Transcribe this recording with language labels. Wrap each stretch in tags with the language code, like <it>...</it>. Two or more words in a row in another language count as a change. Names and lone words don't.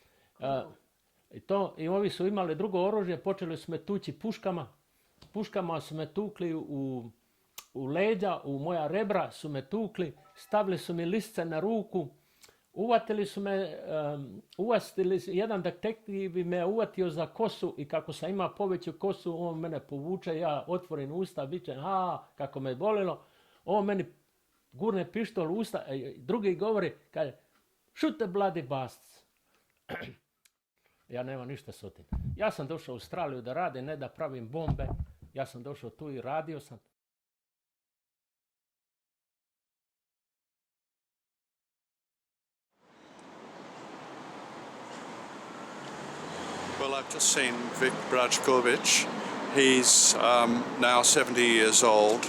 <hr>I ovi su imali drugo oružje, počeli su me tući puškama su me tukli u leđa, u moja rebra su me tukli, stavili su mi lisce na ruku, jedan detektiv bi me uvatio za kosu i kako sam imao poveću kosu, on mene povuče, ja otvorim usta, vičem, kako me bolilo, on meni gurne pištol u usta, drugi govori, kaže,</hr> <en>shoot the bloody bastards.</en> <hr>Ja nemam ništa s tim. Ja sam došao u Australiju da radim, ne da pravim bombe, ja sam došao tu i radio sam.</hr> <en>Well, I've just seen Vic Brajkovic. He's now 70 years old.</en>